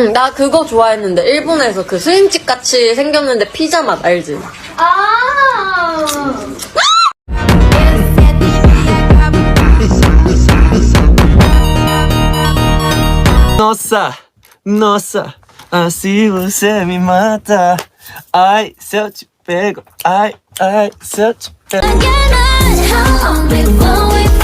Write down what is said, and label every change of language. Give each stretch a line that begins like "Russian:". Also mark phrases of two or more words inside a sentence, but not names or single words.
Korean: 나 그거 좋아했는데 일본에서 그 스윙칩 같이 생겼는데 피자 맛 알지? 아.
Portuguese: Nossa, nossa, assim você me mata. Ai, se eu te pego, ai, se eu te pego.
English: How long before we